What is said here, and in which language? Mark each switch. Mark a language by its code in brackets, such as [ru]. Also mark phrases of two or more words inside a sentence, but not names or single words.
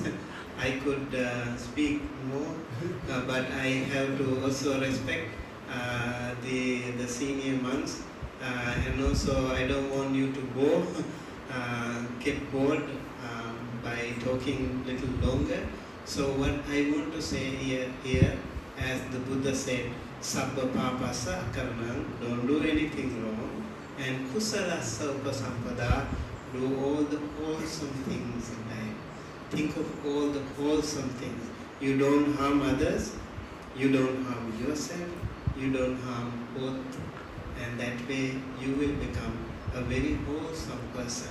[en] I could speak more, but I have to also respect the senior monks, and also I don't want you to get bored by talking a little longer. So what I want to say here, as the Buddha said, [pi] Sabba papasa akaranam, [en] don't do anything wrong, and [pi] kusalasa upasampada, [en] do all the wholesome things in life. Think of all the wholesome things. You don't harm others, you don't harm yourself, you don't harm both, and that way you will become a very wholesome person.